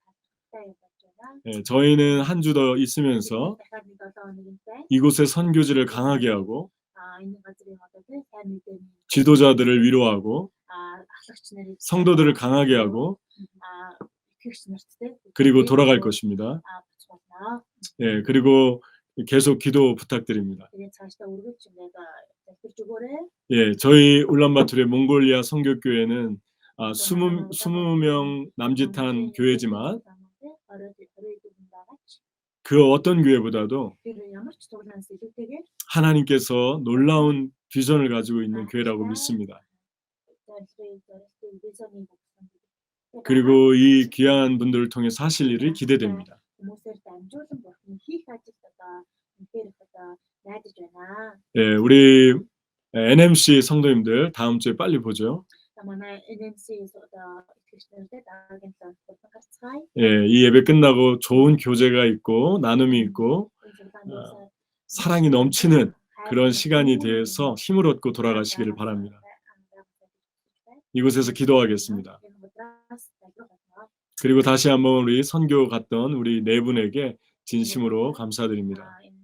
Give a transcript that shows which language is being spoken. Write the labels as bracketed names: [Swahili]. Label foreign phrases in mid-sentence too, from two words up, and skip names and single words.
[Korean] 저희는 한 주 더 있으면서 이곳의 선교지를 강하게 하고 지도자들을 위로하고 성도들을 강하게 하고 그리고 돌아갈 것입니다. 그리고 계속 기도 부탁드립니다. [Mongolian] Тэгээд цаашдаа үргэлж ингээд залбирч өгөөрэй. [Korean] 예, 저희 울란바토르의 몽골리아 선교교회는 20명 남짓한 교회지만 그 어떤 교회보다도 [Mongolian] Тэр ямар ч цуглаанаас илүүтэйгээр [Korean] 하나님께서 놀라운 비전을 가지고 있는 교회라고 믿습니다. 그리고 이 귀한 분들을 통해 하실 일이 기대됩니다. [Mongolian] хүмүүсээр дамжуулан бурхан хийх ажилд одоо үнээр одоо найдаж байна. [Korean] 예, 우리 NMC 성도님들 다음 주에 빨리 보죠. [Mongolian] манай NMC-с одоо итгэгчнэртэй дараагийн цааш бурхан гарцгаая. [Korean] 예, 이 예배 끝나고 좋은 교제가 있고 나눔이 있고 사랑이 넘치는 그런 시간이 되어서 힘을 얻고 돌아가시기를 바랍니다. 이곳에서 기도하겠습니다. 그리고 다시 한번 우리 선교 갔던 우리 네 분에게 진심으로 감사드립니다.